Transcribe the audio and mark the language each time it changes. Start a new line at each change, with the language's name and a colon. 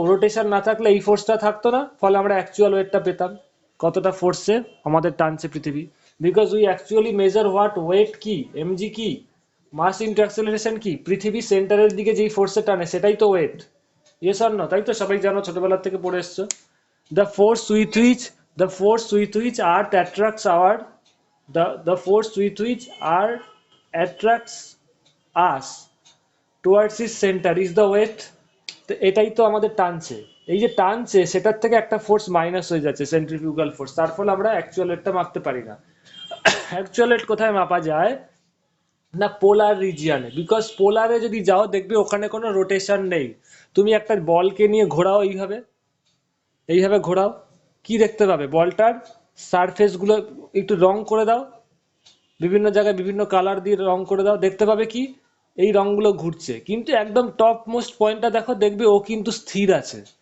Bangla: Rotation না থাকলে এই ফোর্সটা থাকতো না, ফলে আমরা অ্যাকচুয়াল ওয়েটটা পেতাম, কতটা ফোর্সে আমাদের টানছে পৃথিবী।
English: because we actually measure what weight
Bangla: কি, এমজি কি, মাস ইন্টু অ্যাক্সেলারেশন কি, পৃথিবী সেন্টারের দিকে যেই ফোর্সে টানে সেটাই তো ওয়েট।
English: Yes or no?
Bangla: তাই তো সবাই জানো, ছোটবেলা থেকে পড়ে এসছো।
English: the force with which the force with which earth attracts our the force with which earth attracts us towards its center is the weight।
Bangla: তো এটাই তো আমাদের টানছে, এই যে টানছে সেটার থেকে একটা ফোর্স মাইনাস হয়ে যাচ্ছে, সেন্ট্রিফিউগাল ফোর্স, তার ফলে আমরা অ্যাকচুয়াল ওয়েটটা মাপতে পারি না। অ্যাকচুয়াল ওয়েট কোথায় মাপা যায় না, পোলার রিজিয়নে, বিকজ পোলারে যদি যাও দেখবে ওখানে কোনো রোটেশন নেই। তুমি একটা বলকে নিয়ে ঘোরাও এইভাবে, এইভাবে ঘোরাও, কি দেখতে পাবে, বলটার সারফেস গুলো একটু রং করে দাও, বিভিন্ন জায়গায় বিভিন্ন কালার দিয়ে রং করে দাও, দেখতে পাবে কি এই রংগুলো ঘুরছে, কিন্তু একদম টপ মোস্ট পয়েন্টটা দেখো, দেখবে ও কিন্তু স্থির আছে।